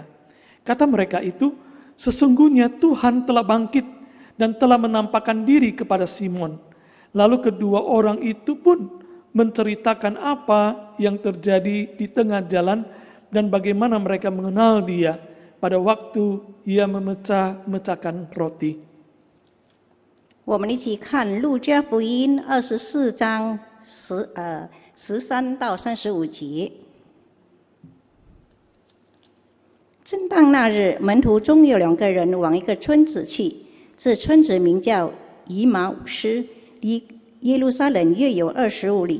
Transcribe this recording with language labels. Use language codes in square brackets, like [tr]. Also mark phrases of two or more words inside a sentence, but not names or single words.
[id] Kata mereka itu, "Sesungguhnya Tuhan telah bangkit dan telah menampakkan diri kepada Simon." Lalu kedua orang itu pun menceritakan apa yang terjadi di tengah jalan dan bagaimana mereka mengenal dia pada waktu ia memecah-mecahkan roti. [zh] 我们一起看路加福音24章13到35节。正当那日，门徒中有2个人往一个村子去，这村子名叫以马忤斯，离耶路撒冷约有25里。